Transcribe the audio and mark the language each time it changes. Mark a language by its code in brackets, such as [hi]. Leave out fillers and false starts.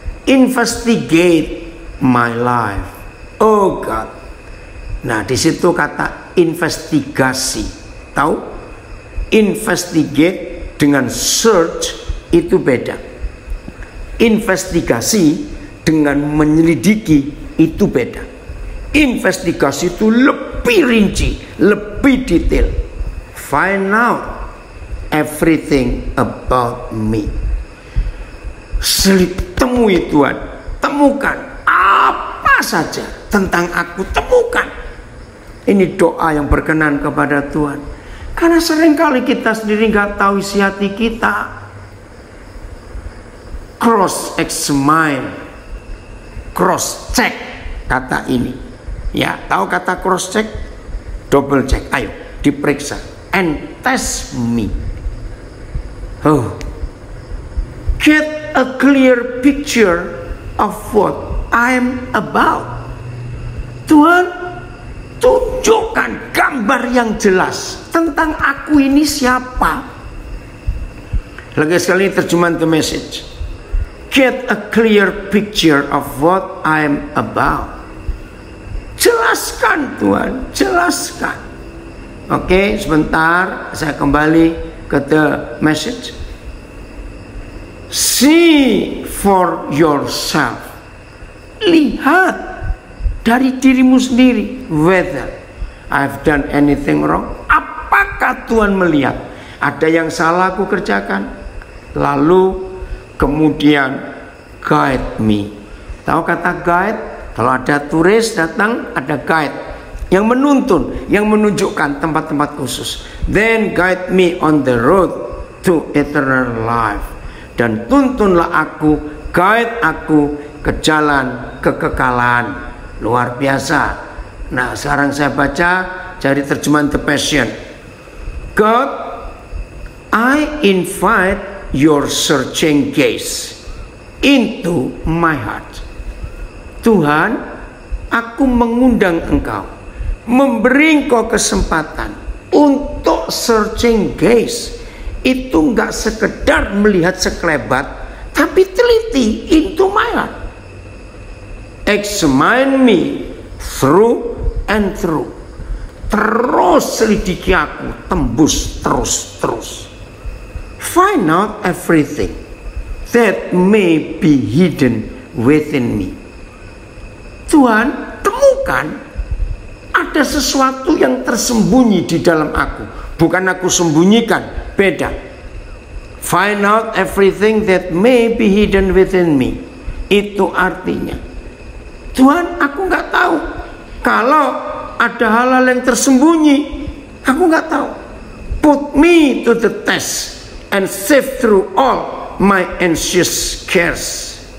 [en] Investigate my life, oh God. [id] Nah, di situ kata investigasi. Tahu? Investigate dengan search itu beda. Investigasi dengan menyelidiki itu beda. Investigasi itu lebih rinci, lebih detail. [en] Find out everything about me. [id] Temui Tuhan, temukan apa saja tentang aku, temukan. Ini doa yang berkenan kepada Tuhan. Karena seringkali kita sendiri nggak tahu isi hati kita. [en] Cross examine, cross check [id] kata ini. Ya, tahu kata cross check? Double check. Ayo, diperiksa. [en] And test me. Oh, get a clear picture of what I'm about. [id] Tuhan, tunjukkan gambar yang jelas tentang aku ini siapa. Lagi sekali terjemahan The Message. [en] Get a clear picture of what I'm about. [id] Jelaskan Tuhan, jelaskan. Oke, sebentar saya kembali ke The Message. [en] See for yourself. [id] Lihat dari dirimu sendiri. [en] Whether I've done anything wrong. [id] Apakah Tuhan melihat ada yang salah aku kerjakan? Lalu kemudian [en] guide me. [id] Tahu kata guide? Kalau ada turis datang, ada guide yang menuntun, yang menunjukkan tempat-tempat khusus. [en] Then guide me on the road to eternal life. [id] Dan tuntunlah aku, guide aku ke jalan kekekalan. Luar biasa. Nah, sekarang saya baca dari terjemahan The Passion. [en] God, I invite your searching gaze into my heart. [id] Tuhan, aku mengundang Engkau, memberi Engkau kesempatan untuk [en] searching gaze. [id] Itu enggak sekedar melihat sekelebat, tapi teliti [en] into my heart. Examine me through and through. [id] Terus selidiki aku, tembus terus. [en] Find out everything that may be hidden within me. [id] Tuhan, temukan ada sesuatu yang tersembunyi di dalam aku. Bukan aku sembunyikan, beda. [en] Find out everything that may be hidden within me. [id] Itu artinya, Tuhan, aku nggak tahu. Kalau ada hal-hal yang tersembunyi, aku nggak tahu. [en] Put me to the test and sift through all my anxious cares.